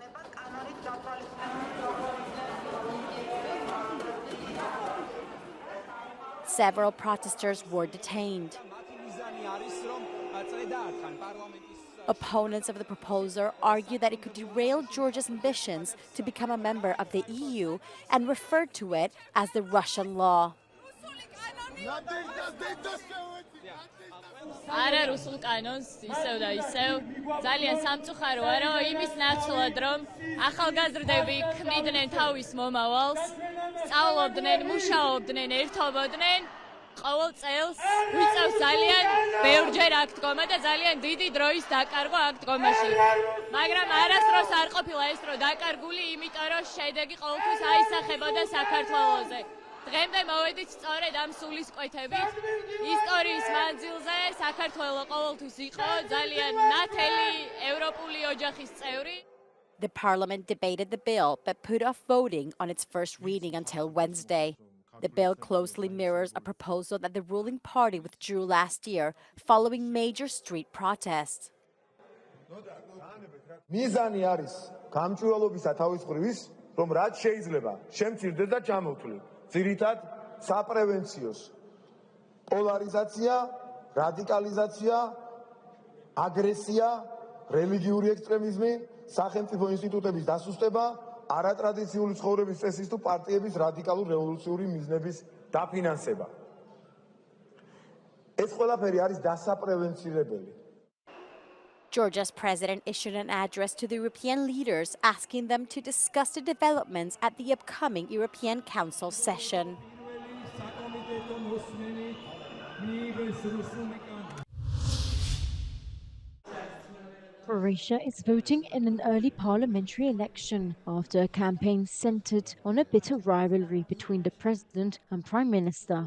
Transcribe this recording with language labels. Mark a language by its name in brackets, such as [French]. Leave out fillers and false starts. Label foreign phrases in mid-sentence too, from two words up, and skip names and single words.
[English] Several protesters were detained. Opponents of the proposal argue that it could derail Georgia's ambitions to become a member of the EU and referred to it as the Russian law. [Georgian] არა რუსულ კანონს ისევ და ისევ ძალიან სამწუხაროა რომ იმის ნაცვლად რომ ახალგაზრდები ქმნიდნენ თავის მომავალს სწავლობდნენ მუშაობდნენ ერთობოდნენ ყოველ წელს ვიწევს ძალიან ბევრჯერ აქ დგომა და ძალიან დიდი დროის დაკარგვა აქ დგომაში მაგრამ არასდროს არ ყოფილა ეს დრო დაკარგული იმიტომ რომ შედეგი ყოველთვის აისახებოდა საქართველოზე დღემდე მოვედით სწორედ ამ სულისკვეთებით ისტორიის მანძილზე საქართველო ყოველთვის იყო ძალიან ნათელი ევროპული ოჯახის წევრი. [English] The parliament debated the bill but put off voting on its first reading until Wednesday. The bill closely mirrors a proposal that the ruling party withdrew last year following major street protests. [Georgian] მიზანი არის გამჭვირვალობისა თავისუფლის რომ რაც შეიძლება შემცირდეს და ჩამოთვლილ. ძირითად საპრევენციოს პოლარიზაცია, რადიკალიზაცია, აგრესია, რელიგიური ექსტრემიზმი, სახელმწიფო ინსტიტუტების დასუსტება, არატრადიციული ცხოვრების წესის თუ პარტიების რადიკალურ რევოლუციური მიზნების დაფინანსება. ეს ყველაფერი არის დასაპრევენცირებელი. [English] Georgia's president issued an address to the European leaders asking them to discuss the developments at the upcoming European Council session. Croatia is voting in an early parliamentary election after a campaign centered on a bitter rivalry between the president and prime minister.